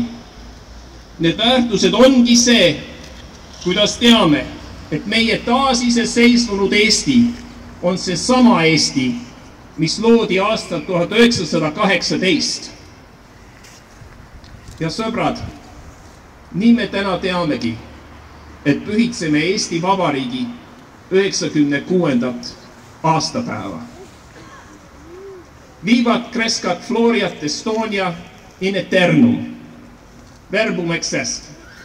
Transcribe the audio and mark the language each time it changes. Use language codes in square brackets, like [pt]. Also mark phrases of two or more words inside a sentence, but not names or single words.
[et] Need väärtused ongi see, kuidas teame, et meie taasiseseisvunud Eesti on see sama Eesti, mis loodi aastal 1918. Ja sõbrad, nii me täna teamegi, et pühitseme Eesti Vabariigi 96. aastapäeva. [la] Vivat crescat floriat Estonia in eternum. Verbum exest.